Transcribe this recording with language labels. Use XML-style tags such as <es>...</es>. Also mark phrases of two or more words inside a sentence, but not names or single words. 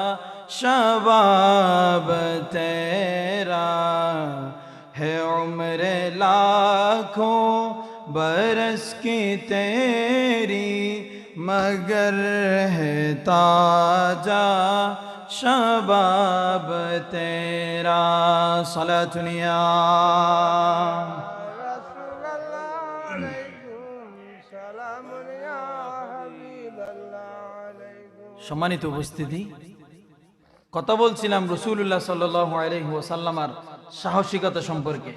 <ur>شباب تیرا، ہے عمر لاکھوں برس کی تیری، مگر ہے تاجا شباب تیرا۔</ur> <ar>صلاۃ یا</ar> <bn>সম্মানিত উপস্থিতি, কথা বলছিলাম রাসূলুল্লাহ</bn> <ar>صلى الله عليه وسلم</ar> <bn>সাহসিকতা সম্পর্কে।</bn>